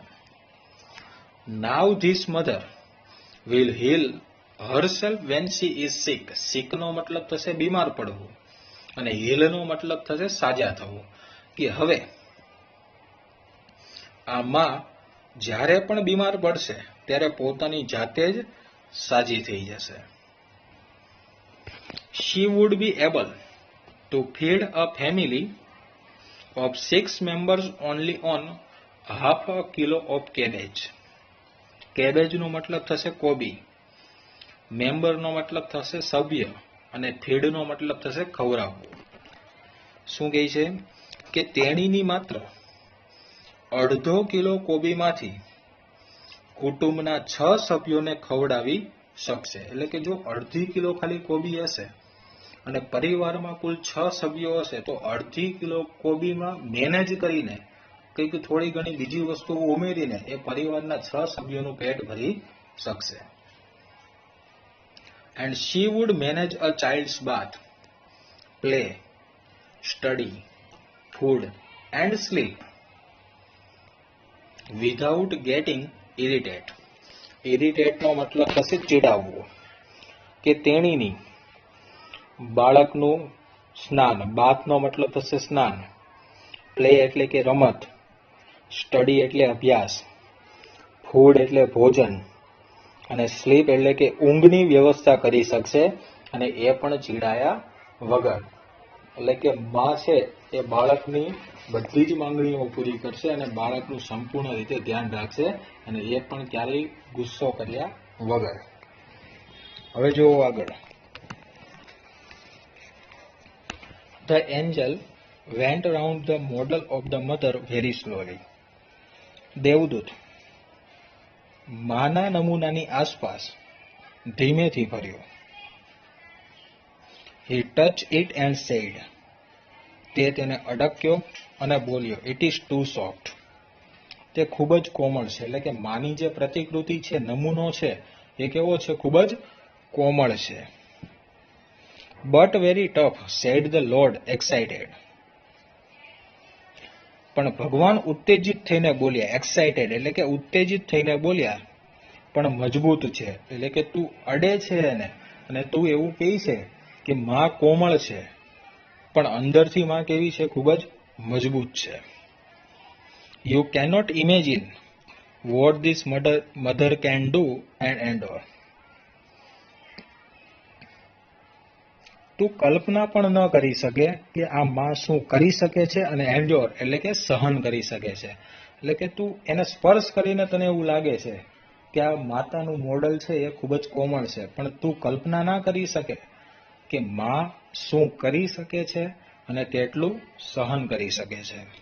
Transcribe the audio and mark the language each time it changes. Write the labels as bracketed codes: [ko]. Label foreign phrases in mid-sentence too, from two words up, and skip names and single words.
[en] Now this mother will heal herself when she is sick. [gu] સિક નો મતલબ થશે બીમાર પડવું અને હીલ નો મતલબ થશે સાજા થવું. કે હવે આ માં જ્યારે પણ બીમાર પડશે ત્યારે પોતાની જાતે જ સાજી થઈ જશે. [en] She would be able to feed a family of 6 members only on half a kilo of cabbage. [gu] કેબેજ નો મતલબ થશે કોબી. મેમ્બરનો મતલબ થશે સભ્ય અને ફીડનો મતલબ થશે ખવડાવવું. શું કહે છે કે તેણીની માત્ર અડધો કિલો કોબીમાંથી કુટુંબના 6 સભ્યોને ખવડાવી શકશે. એટલે કે જો અડધી કિલો ખાલી કોબી હશે અને પરિવારમાં કુલ 6 સભ્યો હશે તો અડધી કિલો કોબીમાં મેનેજ કરીને કંઈક થોડી ઘણી બીજી વસ્તુઓ ઉમેરીને એ પરિવારના 6 સભ્યોનું પેટ ભરી શકશે. [en] And she would manage a child's bath, play, study, food and sleep without getting irritated. [gu] Irritate નો મતલબ થશે ચીડાવવું. કે તેણીની બાળકનું સ્નાન, બાથનો મતલબ થશે સ્નાન, પ્લે એટલે કે રમત, સ્ટડી એટલે અભ્યાસ, ફૂડ એટલે ભોજન અને સ્લીપ એટલે કે ઊંઘની વ્યવસ્થા કરી શકશે અને એ પણ ચીડાયા વગર. એટલે કે માં છે એ બાળકની બધી જ માંગણીઓ પૂરી કરશે અને બાળકનું સંપૂર્ણ રીતે ધ્યાન રાખશે અને એ પણ ક્યારેય ગુસ્સો કર્યા વગર. હવે જોવો આગળ. [en] The angel went around the model of the mother very slowly. [gu] દેવદૂત માના નમૂનાની આસપાસ ધીમેથી ફર્યો. [en] He touched it and said. [gu] તે તેને અડક્યો અને બોલ્યો, [en] It is too soft. [gu] તે ખૂબ જ કોમળ છે. એટલે કે માની જે પ્રતિકૃતિ છે, નમૂનો છે, એ કેવો છે? ખૂબ જ કોમળ છે. [en] But very tough, said the Lord excited. [gu] પણ ભગવાન ઉત્તેજિત થઈને બોલ્યા. એક્સાઇટેડ એટલે કે ઉત્તેજિત થઈને બોલ્યા, પણ મજબૂત છે. એટલે કે તું અડે છે એને અને તું એવું કહે છે કે માં કોમળ છે પણ અંદરથી માં કેવી છે? ખૂબ જ મજબૂત છે. [en] You cannot imagine what this mother can do and endure. [gu] તું કલ્પના પણ ન કરી શકે કે આ માં શું કરી શકે છે અને એન્ડ્યોર એટલે કે સહન કરી શકે છે. એટલે કે તું એને સ્પર્શ કરીને તને એવું લાગે છે કે આ માતાનું મોડલ છે એ ખૂબ જ કોમળ છે, પણ તું કલ્પના ના કરી શકે કે માં શું કરી શકે છે અને કેટલું સહન કરી શકે છે.